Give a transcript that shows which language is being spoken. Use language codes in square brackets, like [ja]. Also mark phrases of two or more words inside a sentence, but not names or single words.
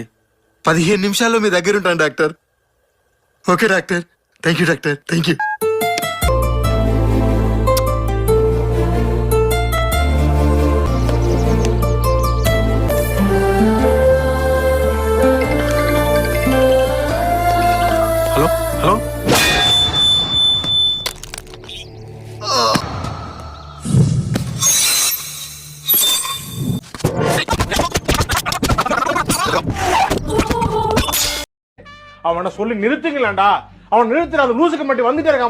[te] 15 నిమిషాల్లో మీ దగ్గర ఉంటాను డాక్టర్. ఓకే డాక్టర్, [en] thank you [te] డాక్టర్, [en] thank you. [te] హలో హలో [ta] அவனை சொல்லி நிறுத்துங்களா? அவன் நிறுத்துற, அந்த லூசுக்கு மட்டும் வந்துட்டே இருக்கான்.